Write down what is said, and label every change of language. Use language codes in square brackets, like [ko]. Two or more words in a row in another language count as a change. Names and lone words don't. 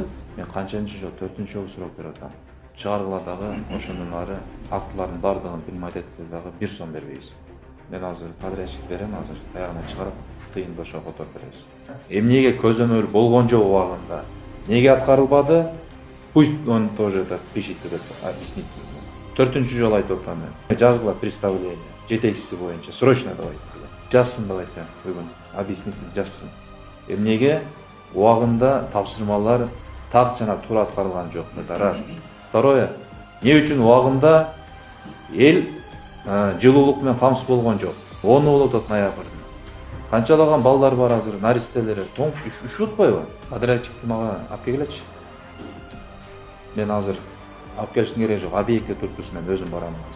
[ky] Мен канчанчы жолу, 4-чү жолу сурап берип атам. Чыгаргыла дагы ошондон ары актылардын бардыгын примат этип дагы 1 сом бербейбиз. Мен азыр подрядчик берем, азыр аягына чыгарып тыйынды ошо которуп беребиз. Эмнеге көзөмөл болгон жок убагында? Неге аткарылбады? [ru] Пусть он тоже так пишет, объяснить. [ky] 4-чү жолу айтып атам мен. Жазгыла представление, жетекчиси боюнча [ru] срочно давайте. [ky] Жазсын давайте бүгүн, объяснитель жазсын. Эмнеге убагында тапшырмалар так жана туура аткарылган жок, [ru] это раз. [ky] Второе, не үчүн убагында эл жылуулук менен камсыз болгон жок. Оны болуп атат ноябрда. Канчалаган балдар бар азыр, наристелер, тоңуп üşүп атпайбы? Подрядчикти мага алып келгилечи. Мен азыр алып келиштин кереги жок, объектте турупбуз, мен өзүм барам азыр.